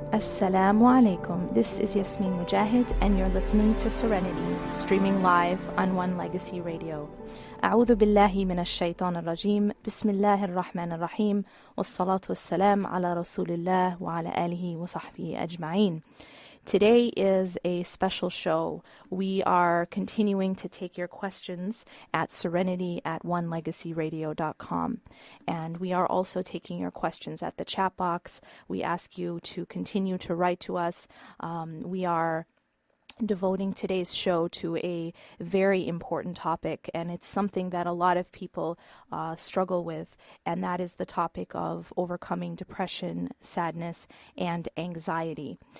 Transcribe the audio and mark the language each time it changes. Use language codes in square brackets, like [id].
[ar] Assalamu alaikum. [en] This is Yasmin Mogahed and you're listening to Serenity, streaming live on One Legacy Radio. [ar] أعوذ بالله من الشيطان الرجيم. بسم الله الرحمن الرحيم. والصلاة والسلام على رسول الله وعلى آله وصحبه أجمعين. [en] Today is a special show. We are continuing to take your questions at serenity@onelegacyradio.com. And we are also taking your questions at the chat box. We ask you to continue to write to us. We are devoting today's show to a very important topic, and it's something that a lot of people struggle with, and that is the topic of overcoming depression, sadness, and anxiety.